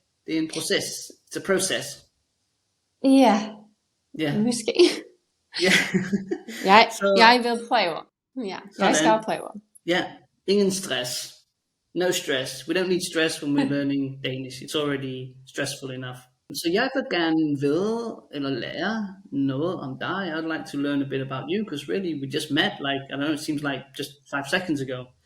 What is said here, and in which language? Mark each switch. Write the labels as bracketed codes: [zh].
[da] Det er en proces. [en] It's a process. [da] Ja. Måske. [en] Yeah. [da] Jeg vil prøve. Ja, jeg skal prøve. Ja, ingen stress. [en] No stress. We don't need stress when we're learning Danish. It's already stressful enough. [da] Så jeg vil gerne vide eller lære noget om dig. [en] I'd like to learn a bit about you, because really we just met, like, I don't know, it seems like just 5 seconds ago.